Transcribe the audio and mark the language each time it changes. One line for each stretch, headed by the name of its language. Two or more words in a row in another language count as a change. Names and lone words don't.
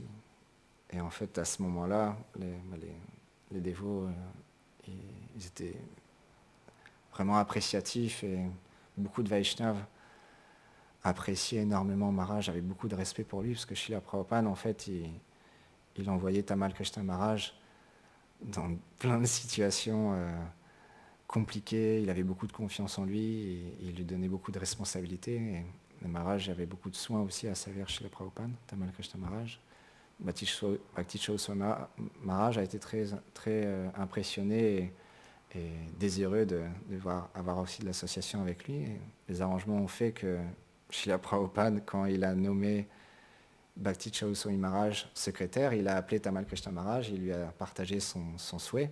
French: Et en fait, à ce moment-là, les dévots, ils étaient vraiment appréciatifs, et beaucoup de Vaishnavas appréciaient énormément Maharaj, avaient beaucoup de respect pour lui, parce que Srila Prabhupada, en fait, il envoyait Tamal Krishna Maharaj dans plein de situations compliquées. Il avait beaucoup de confiance en lui, et il lui donnait beaucoup de responsabilités. Et Maharaj avait beaucoup de soins aussi à servir Srila Prabhupada, Tamal Krishna Maharaj. Bhakti Chaudhuri Swami Maharaj a été très, très impressionné et désireux de avoir aussi de l'association avec lui. Et les arrangements ont fait que Srila Prabhupada, quand il a nommé Bhakti Chaudhuri Swami Maharaj secrétaire, il a appelé Tamal Krishna Maharaj, il lui a partagé son souhait.